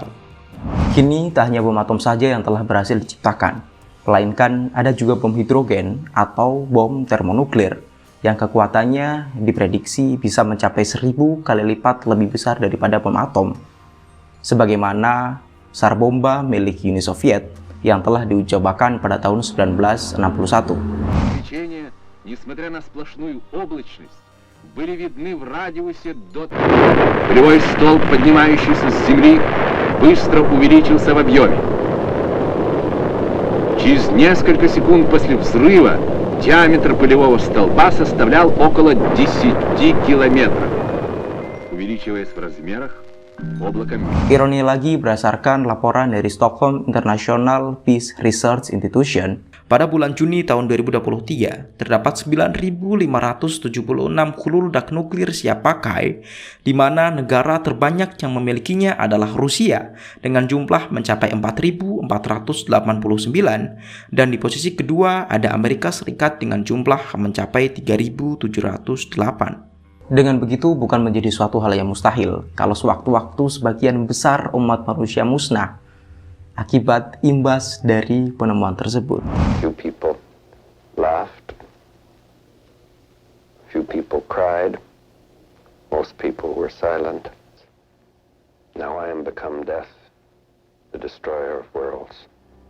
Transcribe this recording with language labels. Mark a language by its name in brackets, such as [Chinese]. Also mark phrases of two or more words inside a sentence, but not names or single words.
[Indonesian] Kini tak hanya bom atom saja yang telah berhasil diciptakan, melainkan ada juga bom hidrogen atau bom termonuklir yang kekuatannya diprediksi bisa mencapai 1000 kali lipat lebih besar daripada bom atom, sebagaimana SAR bomba milik Uni Soviet yang telah diuji cobakan pada tahun 1961. [Russian] Полевой столб, поднимающийся с земли, быстро увеличился в объеме. Через несколько секунд после взрыва диаметр пылевого столба составлял около 10 километров. Увеличиваясь в размерах, облако... [Indonesian] Ironi lagi, berdasarkan laporan dari Stockholm International Peace Research Institution, Pada bulan Juni tahun 2023, terdapat 9.576 hulu ledak nuklir siap pakai, di mana negara terbanyak yang memilikinya adalah Rusia dengan jumlah mencapai 4.489, dan di posisi kedua ada Amerika Serikat dengan jumlah mencapai 3.708. Dengan begitu bukan menjadi suatu hal yang mustahil kalau sewaktu-waktu sebagian besar umat manusia musnah akibat imbas dari penemuan tersebut. [English] Few people laughed. Few people cried. Most people were silent. Now I am become death, the destroyer of worlds.